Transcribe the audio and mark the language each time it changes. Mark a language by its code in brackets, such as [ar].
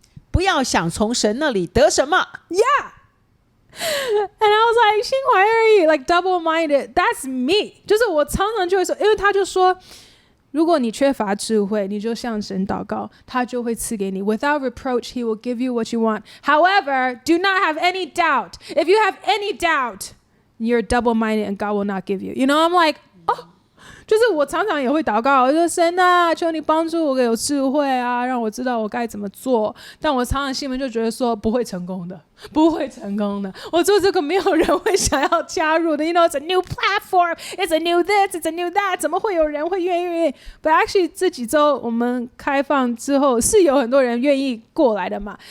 [zh] 不要想从神那里得什么 [en] Yeah，And I was like [zh] 心怀二意 [en] like double-minded that's me， [zh] 就是我常常就会说，因为他就说如果你缺乏智慧，你就向神祷告，他就会赐给你 [en] Without reproach he will give you what you want. However, do not have any doubt. If you have any doubt, you're double-minded and God will not give you. I'm like [zh] 就是我常常也会祷告，我说神啊，求你帮助我有智慧啊，让我知道我该怎么做。但我常常心里面就觉得说不会成功的，不会成功的。我做这个没有人会想要加入的。 [en] It's a new platform, it's a new this, it's a new that. [zh] 怎么会有人会愿意 ？ [en] But actually [zh] 这几周我们开放之后，是有很多人愿意过来的嘛。